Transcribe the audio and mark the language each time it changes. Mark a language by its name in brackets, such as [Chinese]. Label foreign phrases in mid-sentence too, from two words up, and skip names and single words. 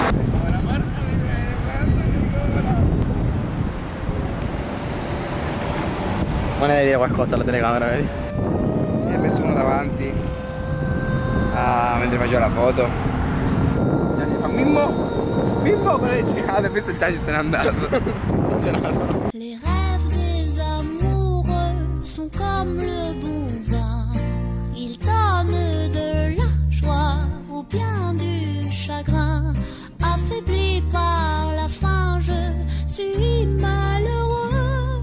[Italian] Ma ne devi dire qualcosa alla telecamera, vedi? Mi ha messo uno davanti mentre faceva la foto. Gianni fa Mimmo, quello è girato e questo già ci se n'è andato. Funzionato. [French] Les rêves des amoureux sont comme le bon vin. Ils donnent de la joie ou bien du chagrin. Affaibli par la faim, je suis malheureux.